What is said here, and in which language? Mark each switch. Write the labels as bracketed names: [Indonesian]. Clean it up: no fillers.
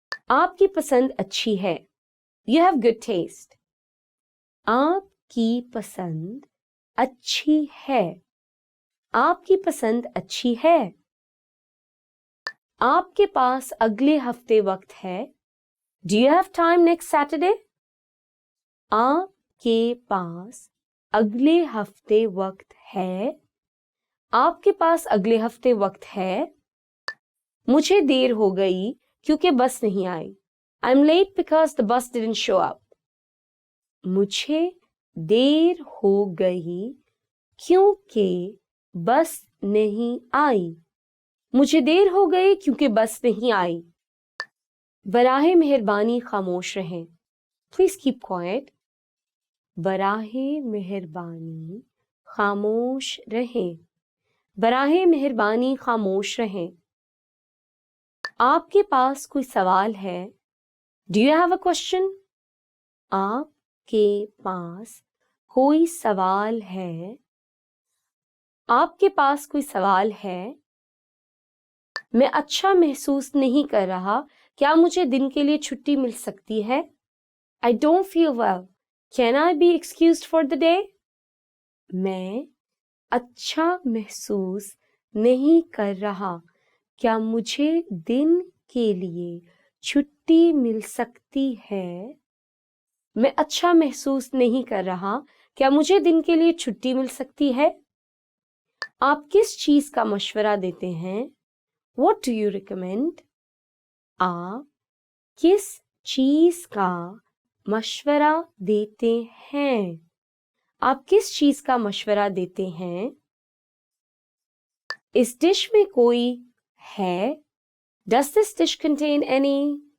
[Hindi] आपकी पसंद अच्छी है. [English] You have good taste. [Hindi] आपकी पसंद अच्छी है. आपकी पसंद अच्छी है. आपके पास अगले हफ्ते वक्त है. [English] Do you have time next Saturday? [Hindi] आपके पास अगले हफ्ते वक्त है. आपके पास अगले हफ्ते वक्त है. मुझे देर हो गई क्योंकि बस नहीं आई. [English] I'm late because the bus didn't show up. [Hindi] मुझे देर हो गई क्योंकि बस नहीं आई. मुझे देर हो गई क्योंकि बस नहीं आई. बराहे मेहरबानी खामोश रहें. [English] Please keep quiet. [Hindi] बराहे मेहरबानी खामोश रहें. बराहे मेहरबानी खामोश रहें. आपके पास कोई सवाल है? [English] Do you have a question? [Hindi] आपके पास कोई सवाल है? आपके पास कोई सवाल है? मैं अच्छा महसूस नहीं कर रहा. क्या मुझे दिन के लिए छुट्टी मिल सकती है? [English] I don't feel well. Can I be excused for the day? [Hindi] मैं अच्छा महसूस नहीं कर रहा. क्या मुझे दिन के लिए छुट्टी मिल सकती है? मैं अच्छा महसूस नहीं कर रहा. क्या मुझे दिन के लिए छुट्टी मिल सकती है? आप किस चीज का मशवरा देते हैं? [English] What do you recommend? [Hindi] आप किस चीज का मशवरा देते हैं? आप किस चीज का मशवरा देते हैं? इस डिश में कोई है? [English] Does this dish contain any?